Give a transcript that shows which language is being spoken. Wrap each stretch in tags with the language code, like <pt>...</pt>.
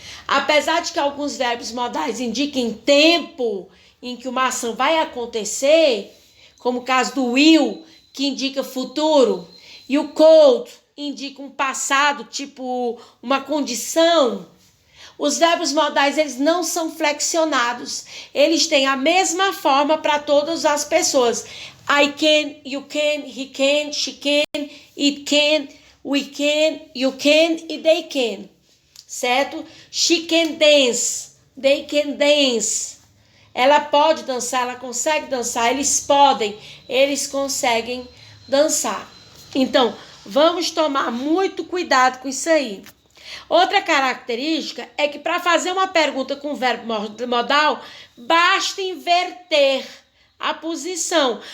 <pt>Apesar de que alguns verbos modais indiquem tempo em que uma ação vai acontecer, como o caso do will, que indica futuro, e o could indica um passado, tipo uma condição. Os verbos modais, eles não são flexionados. Eles têm a mesma forma para todas as pessoas.</pt> <en>I can, you can, he can, she can, it can, we can, you can e they can. Certo? She can dance, they can dance.</en> <pt>Ela pode dançar, ela consegue dançar, eles conseguem dançar. Então, vamos tomar muito cuidado com isso aí. Outra característica é que para fazer uma pergunta com verbo modal, basta inverter a posição.</pt>